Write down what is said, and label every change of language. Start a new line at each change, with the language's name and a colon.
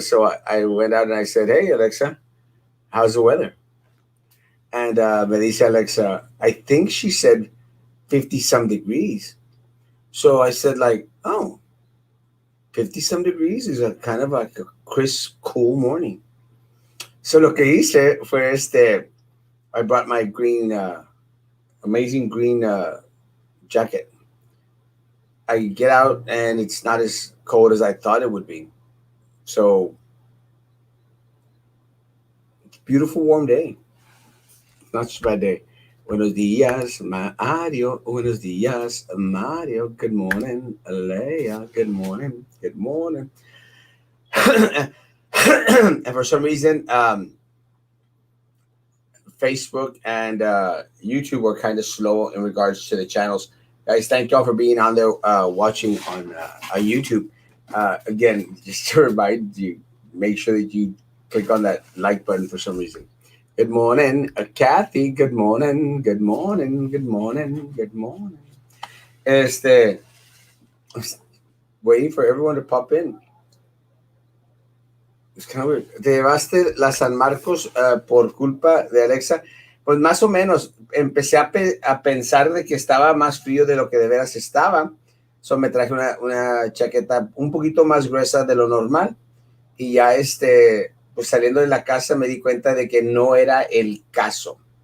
English: So I went out and I said, "Hey Alexa, how's the weather?" And
Spanish: me dice Alexa,
English: I think she said 50 some degrees. So I said, like, oh, 50 some degrees is a kind of like a crisp, cool morning. So
Spanish: lo que hice fue
English: I brought my green, amazing green jacket. I get out and it's not as cold as I thought it would be. So it's a beautiful, warm day. Not such a bad day.
Spanish: Buenos dias, Mario. Buenos dias, Mario.
English: Good morning, Alea. Good morning. Good morning. And for some reason, Facebook and YouTube were kind of slow in regards to the channels. Guys, thank y'all for being on there watching on YouTube. Again, just to remind you, make sure that you click on that like button for some reason. Good morning, Kathy. Good morning. Good morning. Good morning. Good morning. Este, waiting for everyone to pop in. Es kind of weird.
Spanish: ¿Te llevaste la San Marcos por culpa de Alexa? Pues más o menos. Empecé a pensar de que estaba más frío de lo que de veras estaba. So me traje una chaqueta un poquito más gruesa de lo normal. Y ya pues saliendo de la casa me di cuenta de que no era el caso.